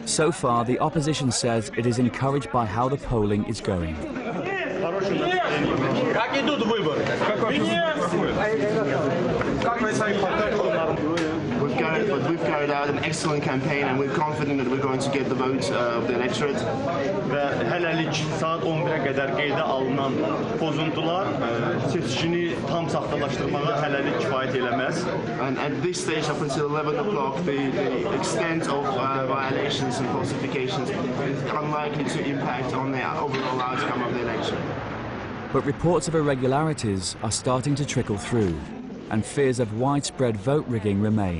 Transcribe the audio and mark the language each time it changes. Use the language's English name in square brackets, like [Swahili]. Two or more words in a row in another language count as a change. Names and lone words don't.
[English] So far, the opposition says it is encouraged by how the polling is going. We've carried out an excellent campaign and we're confident that we're going to get the vote of the electorate. [Azerbaijani] Ve hələlik [Turkish] saat 11'e kadar [Azerbaijani] qeydə alınan pozuntular seçicini tam saxtalaşdırmağa hələlik kifayət eləməz. [English] And at this stage, up until 11 o'clock, the extent of violations and falsifications is unlikely to impact on the overall outcome of the election. But reports of irregularities are starting to trickle through, and fears of widespread vote rigging remain.